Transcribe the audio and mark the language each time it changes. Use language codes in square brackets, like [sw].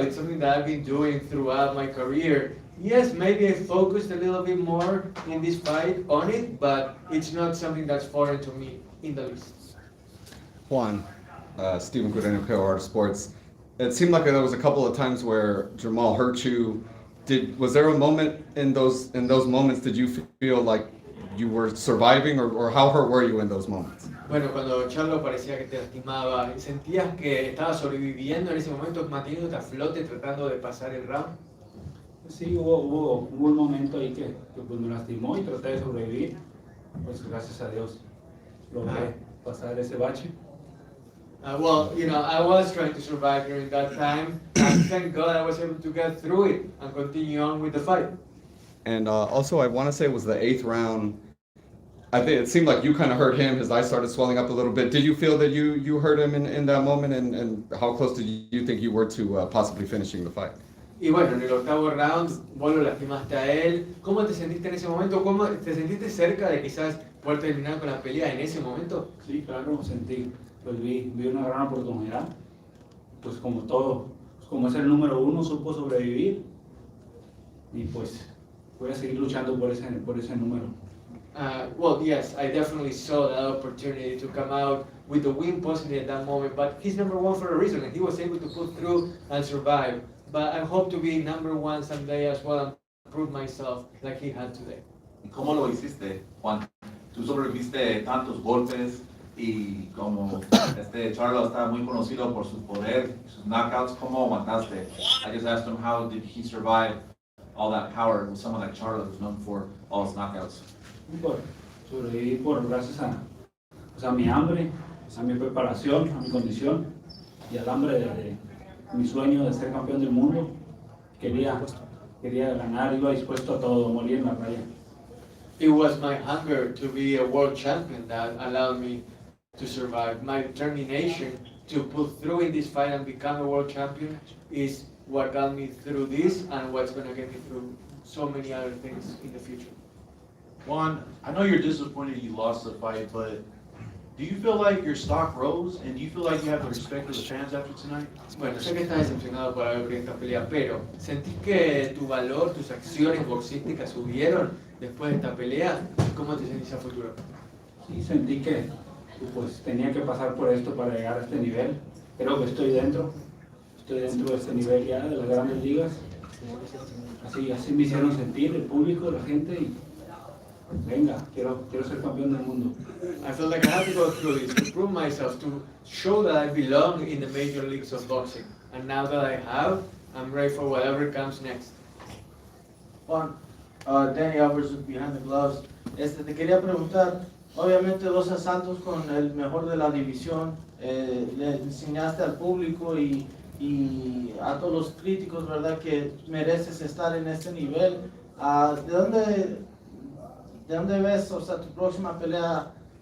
[en] It's something that I've been doing throughout my career. Yes, maybe I focused a little bit more in this fight on it, but it's not something that's foreign to me in the least. Juan, Stephen Guarino, KOR Sports. It seemed like there was a couple of times where Jermall hurt you. Was there a moment in those moments did you feel like you were surviving, or how hurt were you in those moments? [es] Bueno, cuando Charlo parecía que te lastimaba, ¿sentías que estabas sobreviviendo en ese momento, manteniéndote a flote, tratando de pasar el round? Sí, hubo un momento ahí que pues me lastimó y traté de sobrevivir. Pues gracias a Dios logré pasar ese bache. [en] Well, I was trying to survive during that time, and thank God I was able to get through it and continue on with the fight. And also, I want to say it was the 8th round. I think it seemed like you kind of hurt him. His eyes started swelling up a little bit. Did you feel that you hurt him in that moment? And how close did you think you were to possibly finishing the fight? [es] Y bueno, en el 8º round, vos lo lastimaste a él. ¿Cómo te sentiste en ese momento? ¿Cómo te sentiste cerca de quizás poder terminar con la pelea en ese momento? Sí, claro, sentí. Pues vi una gran oportunidad. Pues como todo, pues como es el número 1, supo sobrevivir. Y pues voy a seguir luchando por ese número. [en] Well, yes, I definitely saw that opportunity to come out with the win possibly at that moment, but he's number 1 for a reason, and he was able to pull through and survive. But I hope to be number 1 someday as well and prove myself like he had today. [es] ¿Cómo lo hiciste, Juan? Tú sobreviviste tantos golpes y como Charlo está muy conocido por su poder, sus knockouts, ¿cómo aguantaste? [en] I just asked him how did he survive all that power with someone like Charlo who's known for all his knockouts. [es] Sobreviví gracias a mi hambre, a mi preparación, a mi condición y al hambre de mi sueño de ser campeón del mundo. Quería ganar, iba dispuesto a todo, morir en la raya. [en] It was my hunger to be a world champion that allowed me to survive. My determination to pull through in this fight and become a world champion is what got me through this and what's going to get me through so many other things in the future. Juan, I know you're disappointed you lost the fight, but do you feel like your stock rose, and do you feel like you have the respect of the fans after tonight? [es] Bueno, sé que estás decepcionado por haber perdido esta pelea, pero ¿sentís que tu valor, tus acciones boxísticas subieron después de esta pelea? ¿Cómo te sentís a futuro? Sí, sentí que pues tenía que pasar por esto para llegar a este nivel. Creo que estoy dentro de este nivel ya de las grandes ligas. Así me hicieron sentir el público, la gente, y venga, quiero ser campeón del mundo. [en] I felt like I had to go through this to prove myself, to show that I belong in the major leagues of boxing. And now that I have, I'm ready for whatever comes next. Juan, Danny Alvarez behind the gloves. [es] Te quería preguntar, obviamente dos asaltos con el mejor de la división, le enseñaste al público y a todos los críticos, ¿verdad?, que mereces estar en este nivel. ¿De dónde ves, o sea, tu próxima pelea?